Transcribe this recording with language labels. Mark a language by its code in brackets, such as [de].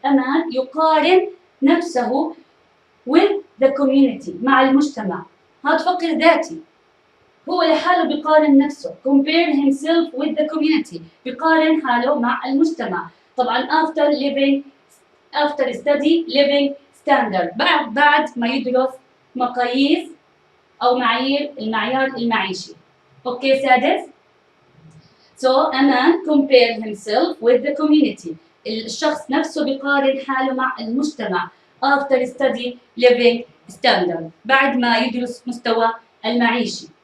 [en] a man [ar] يقارن نفسه [en] with the community [ar] مع المجتمع. هذا فقر ذاتي. هو لحاله بيقارن نفسه. [en] compare himself with the community. [ar] بيقارن حاله مع المجتمع. طبعا [en] after study living standard. [ar] بعد ما يدرس مقاييس أو المعيار المعيشي. [en] Okay سادس؟ So a man compare himself with the community. [ar] الشخص نفسه بيقارن حاله مع المجتمع [en] after study living standard. [ar] بعد ما يدرس مستوى المعيشي.